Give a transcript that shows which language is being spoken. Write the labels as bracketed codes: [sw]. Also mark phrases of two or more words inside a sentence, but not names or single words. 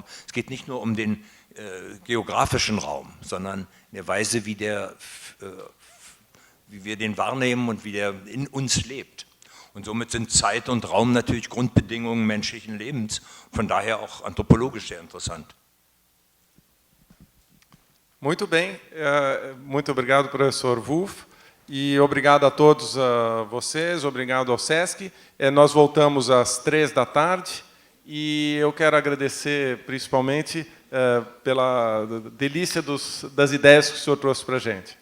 [de] Es geht nicht nur um den geografischen Raum, sondern in der Weise, wie wir den wahrnehmen und wie der in uns lebt. Und somit sind Zeit und Raum natürlich Grundbedingungen menschlichen Lebens, von daher auch anthropologisch sehr interessant. [pt] Muito bem, muito obrigado, professor Wolff, e obrigado a todos vocês, obrigado ao SESC. Nós voltamos às 15h e eu quero agradecer principalmente pela delícia das ideias que o senhor trouxe para a gente.